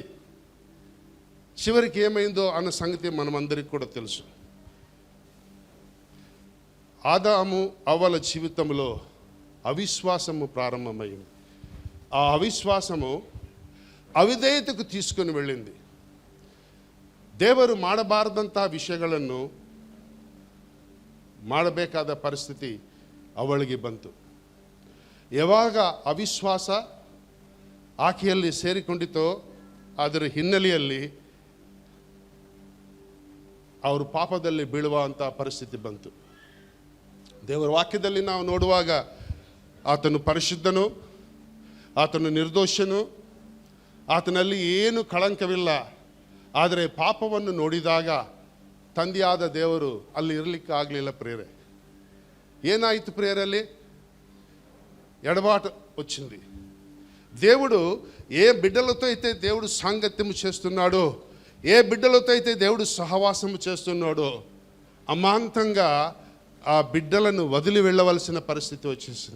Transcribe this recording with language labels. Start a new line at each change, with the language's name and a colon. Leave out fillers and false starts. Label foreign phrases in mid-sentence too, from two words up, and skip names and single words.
Telugu: చివరికి ఏమైందో అన్న సంగతి మనమందరికి కూడా తెలుసు. ఆదాము అవ్వల జీవితంలో అవిశ్వాసము ప్రారంభమైంది. ఆ అవిశ్వాసము ಅವಿಧೇಯತೆಗೆ తీసుకొని వెళ్ళింది.
Kannada: ದೇವರು ಮಾಡಬಾರದಂಥ ವಿಷಯಗಳನ್ನು ಮಾಡಬೇಕಾದ ಪರಿಸ್ಥಿತಿ ಅವಳಿಗೆ ಬಂತು. ಯಾವಾಗ ಅವಿಶ್ವಾಸ ಆಕೆಯಲ್ಲಿ ಸೇರಿಕೊಂಡಿತೋ ಅದರ ಹಿನ್ನೆಲೆಯಲ್ಲಿ ಅವರು ಪಾಪದಲ್ಲಿ ಬೀಳುವಂಥ ಪರಿಸ್ಥಿತಿ ಬಂತು. ದೇವರ ವಾಕ್ಯದಲ್ಲಿ ನಾವು ನೋಡುವಾಗ ಆತನು ಪರಿಶುದ್ಧನು, ಆತನು ನಿರ್ದೋಷನು, ಆತನಲ್ಲಿ ಏನು ಕಳಂಕವಿಲ್ಲ. ಆದರೆ ಪಾಪವನ್ನು ನೋಡಿದಾಗ ತಂದೆಯಾದ ದೇವರು ಅಲ್ಲಿ ಇರಲಿಕ್ಕೆ ಆಗಲಿಲ್ಲ.
Telugu: ಪ್ರೇರೆ ఏనాయితు ప్రేరలి ఎడబాటు వచ్చింది. దేవుడు ఏ బిడ్డలతో అయితే దేవుడు సాంగత్యము చేస్తున్నాడో, ఏ బిడ్డలతో అయితే దేవుడు సహవాసము చేస్తున్నాడో, అమాంతంగా ఆ బిడ్డలను వదిలి వెళ్ళవలసిన పరిస్థితి వచ్చేసింది.